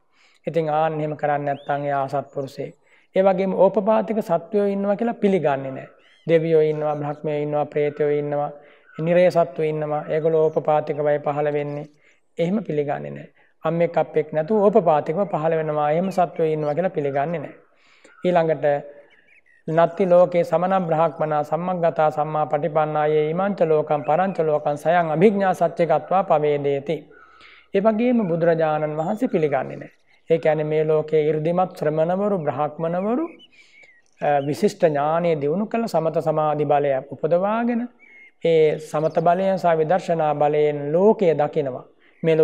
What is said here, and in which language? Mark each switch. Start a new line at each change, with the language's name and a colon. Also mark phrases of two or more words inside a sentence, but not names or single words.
Sinhala: ඉතින් ආන්න එහෙම කරන්නේ නැත්නම් එයා අසත්පුරුෂයෙක්. ඒ වගේම ඕපපාතික සත්වයෝ ඉන්නවා කියලා පිළිගන්නේ නැහැ. දෙවියෝ ඉන්නවා, බ්‍රහ්මයෝ ඉන්නවා, ප්‍රේතයෝ ඉන්නවා, නිරේ සත්තු ඉන්නවා. ඒගොල්ලෝ ඕපපාතිකවයි පහළ වෙන්නේ. එහෙම පිළිගන්නේ නැහැ. අම්මෙක් අප්පෙක් නැතුව ඕපපාතිකව පහළ වෙනවා. එහෙම සත්වයෝ ඉන්නවා කියලා පිළිගන්නේ නැහැ.
Pali: ඊළඟට නත්ති ලෝකේ සමන බ්‍රහ්මනා සම්මග්ගතා සම්මා පටිපන්නායේ ඊමංච ලෝකම් පරංච ලෝකම් සයං අභිඥා සත්‍යගතවා පවේදේති.
Sinhala: ඒ වගේම බුදුරජාණන් වහන්සේ පිළිගන්නේ නැහැ. ඒ කියන්නේ මේ ලෝකයේ 이르දිමත් ශ්‍රමණවරු, බ්‍රහ්මණවරු විශිෂ්ට ඥානීය දියුණු කළ සමත සමාධි බලය උපදවාගෙන ඒ සමත බලයෙන් සහ විදර්ශනා බලයෙන් ලෝකය දකිනවා.